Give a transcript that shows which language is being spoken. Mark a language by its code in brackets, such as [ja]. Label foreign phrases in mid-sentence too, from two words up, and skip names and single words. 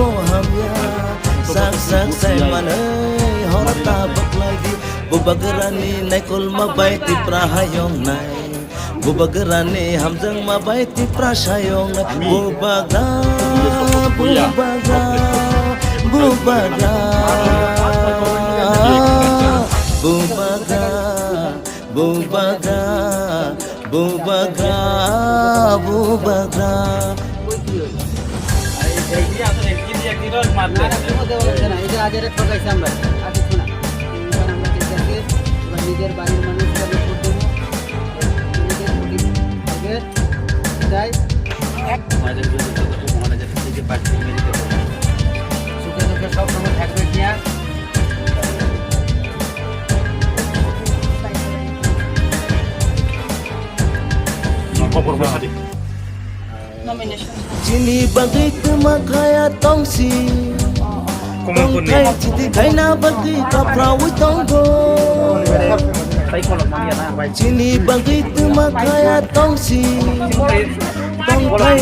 [trp] hamya Sak-sak say manay horta baklagi Bubagerani nekol mabaiti prahayong nai Bubagerani hamjang mabaiti prasayong nai Bubagra Bubagra Bubagra Bubagra Bubagra Bubagra Bubagra [bn] নিজের বাড়ির মানুষকে আমি ভোট দেবো নিজের যাই আমাদের যে পার্টি সুখে দুঃখে সব সময় থাকবে কিয়া [trp] Cini bagi kemakaya tongsi Tongkai citi kaina bagi kaprawi tonggo Cini bagi kemakaya tongsi Tongkai